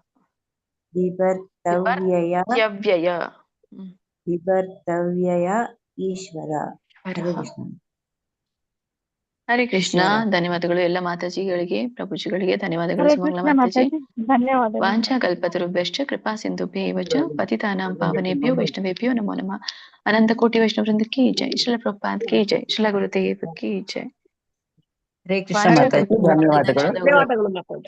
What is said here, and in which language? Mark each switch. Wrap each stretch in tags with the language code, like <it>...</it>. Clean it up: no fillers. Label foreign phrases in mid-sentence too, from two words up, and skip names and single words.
<kn>ಈಶ್ವರ. ಹರೇ ಕೃಷ್ಣ. ಹರೇ ಕೃಷ್ಣ. ಧನ್ಯವಾದಗಳು ಎಲ್ಲ ಮಾತಾಜಿಗಳಿಗೆ, ಪ್ರಭುಜಿಗಳಿಗೆ ಧನ್ಯವಾದಗಳು. ಸುಮಂಗಲ ಮಾತಾಜಿ.</kn> <sa>ವಾಂಛಾ ಕಲ್ಪತರುಭ್ಯಶ್ಚ ಕೃಪಾ ಸಿಂಧುಭ್ಯೇವ ಚ ಪತಿತಾನಾಂ ಪಾವನೇಭ್ಯೋ ವೈಷ್ಣವೇಭ್ಯೋ ನಮೋ ನಮಃ.</sa> <hi>अनंत कोटि वैष्णव वृंद की जय। श्रील प्रभुपाद की जय. श्रील गुरुदेव की जय.</hi> <kn>ಹರೇ ಕೃಷ್ಣ. ಧನ್ಯವಾದಗಳು.</kn>